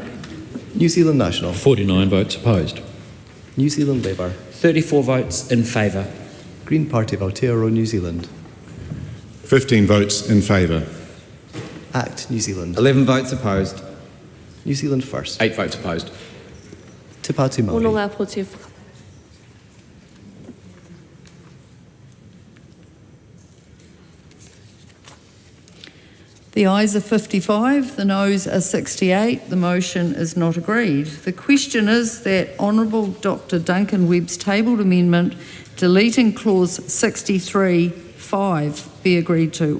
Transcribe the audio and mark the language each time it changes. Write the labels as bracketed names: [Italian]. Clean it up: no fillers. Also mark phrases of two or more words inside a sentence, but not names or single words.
[English] New Zealand National. 49 votes opposed. New Zealand Labour. 34 votes in favour. Green Party of Aotearoa, New Zealand. 15 votes in favour. Act, New Zealand. 11 votes opposed. New Zealand First. 8 votes opposed. Te Pāti [Māori] Ono [English] Māori. [Māori] ngā pōtia whakae. [English] The ayes are 55, the noes are 68. The motion is not agreed. The question is that Honourable Dr Duncan Webb's tabled amendment deleting clause 63(5) be agreed to.